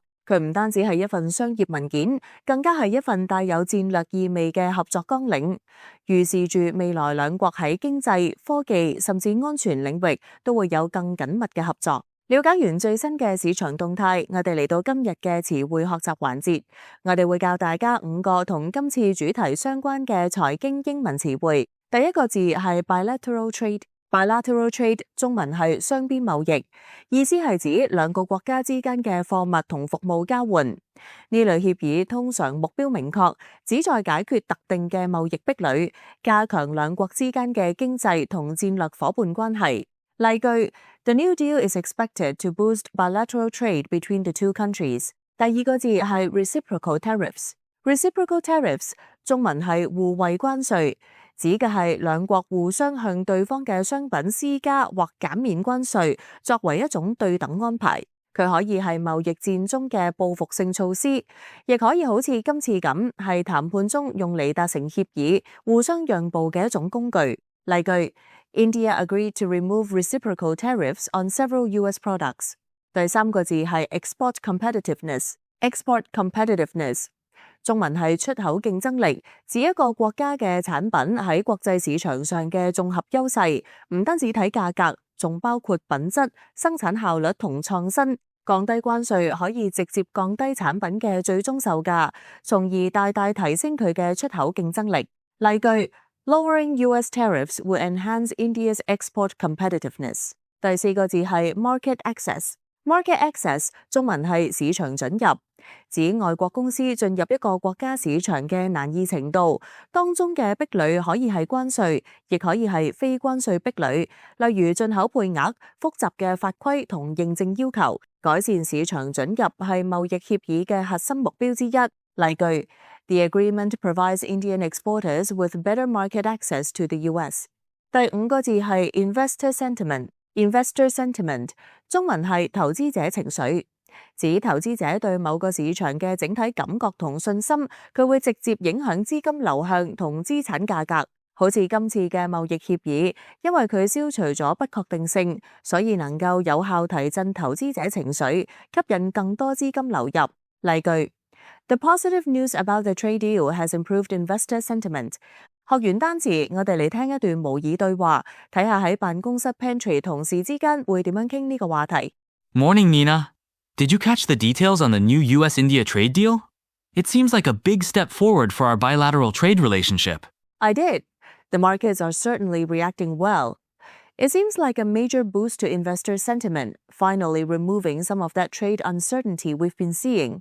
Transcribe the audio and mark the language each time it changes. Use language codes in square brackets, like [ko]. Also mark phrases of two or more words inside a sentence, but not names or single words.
[yue] 佢唔單止係一份商業文件，更加係一份帶有戰略意味嘅合作綱領，預示住未來兩國喺經濟、科技甚至安全領域都會有更緊密嘅合作。了解完最新嘅市場動態，我哋嚟到今日嘅詞彙學習環節，我哋會教大家5個同今次主題相關嘅財經英文詞彙。第一個字係 [en] bilateral trade。 Bilateral trade [yue] 中文係雙邊貿易，意思係指兩個國家之間嘅貨物同服務交換。呢類協議通常目標明確，旨在解決特定嘅貿易壁壘，加強兩國之間嘅經濟同戰略夥伴關係。 [en] 例句 ：The new deal is expected to boost bilateral trade between the two countries。 [yue] 第二個字係 [en] reciprocal tariffs。 Reciprocal tariffs [yue] 中文係互惠關稅。指嘅係兩國互相向對方嘅商品施加或減免關稅，作為一種對等安排。佢可以係貿易戰中嘅報復性措施，亦可以好似今次咁係談判中用嚟達成協議、互相讓步嘅一種工具。 [en] 例句 ：India agreed to remove reciprocal tariffs on several US products。 [yue] 第三個字係 [en] export competitiveness。 Export competitiveness。 [yue] 中文係出口競爭力，指一個國家嘅產品喺國際市場上嘅綜合優勢，唔單止睇價格，仲包括品質、生產效率同創新。降低關稅可以直接降低產品嘅最終售價，從而大大提升佢嘅出口競爭力。 [en] 例句 ：Lowering US tariffs will enhance India's export competitiveness。 [yue] 第四個字係 [en] market access。 Market access [yue] 中文係市場准入，指外國公司進入一個國家市場嘅難易程度，當中嘅壁壘可以係關稅，亦可以係非關稅壁壘，例如進口配額、複雜嘅法規同認證要求。改善市場准入係貿易協議嘅核心目標之一。 [en] 例句 ：The agreement provides Indian exporters with better market access to the US。 [yue] 第五個字係 [en] investor sentiment。 Investor sentiment [yue] 中文係投資者情緒，指投資者對某個市場嘅整體感覺同信心，佢會直接影響資金流向同資產價格。好似今次嘅貿易協議，因為佢消除咗不確定性，所以能夠有效提振投資者情緒，吸引更多資金流入。 [en] 例句 ：The positive news about the trade deal has improved investor sentiment。 [yue] 學完單詞，我哋嚟聽一段模擬對話，睇下喺辦公室 pantry 同事之間會點樣傾呢個話題。 [en] Morning, Nina. Did you catch the details on the new US-India trade deal? It seems like a big step forward for our bilateral trade relationship. I did. The markets are certainly reacting well. It seems like a major boost to investor sentiment, finally removing some of that trade uncertainty we've been seeing.